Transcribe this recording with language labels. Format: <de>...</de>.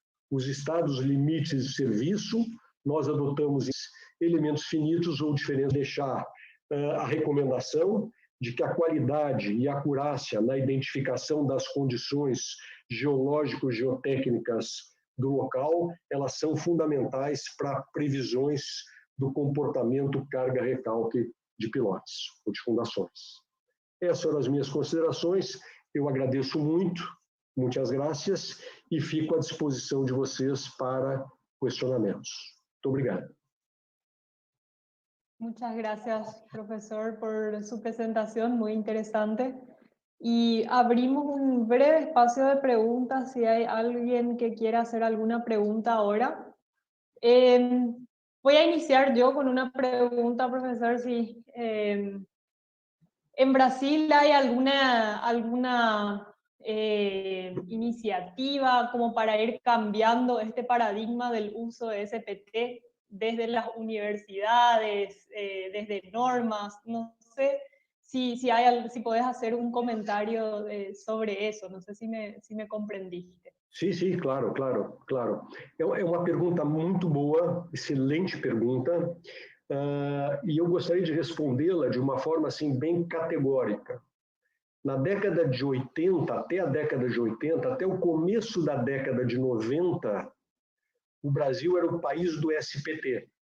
<pt>Os estados limites de serviço, nós adotamos elementos finitos ou diferentes, deixar a recomendação de que a qualidade e a acurácia na identificação das condições geológico-geotécnicas do local, elas são fundamentais para previsões do comportamento carga-recalque de pilotes ou de fundações. Essas foram as minhas considerações. Eu agradeço muito, muitas graças, e fico à disposição de vocês para questionamentos. Muito obrigado.</pt> <es>Muchas gracias, profesor, por su presentación, muy interesante. Y abrimos un breve espacio de preguntas si hay alguien que quiera hacer alguna pregunta ahora. Voy a iniciar yo con una pregunta, profesor. Si en Brasil hay alguna iniciativa como para ir cambiando este paradigma del uso de SPT desde las universidades, desde normas. No sé si podés hacer un comentario sobre eso. No sé si me comprendiste.</es> <pt>Sim, claro. É uma pergunta muito boa, excelente pergunta, e eu gostaria de respondê-la de uma forma assim bem categórica. Na década de 80, até a década de 80, até o começo da década de 90, o Brasil era o país do SPT.</pt>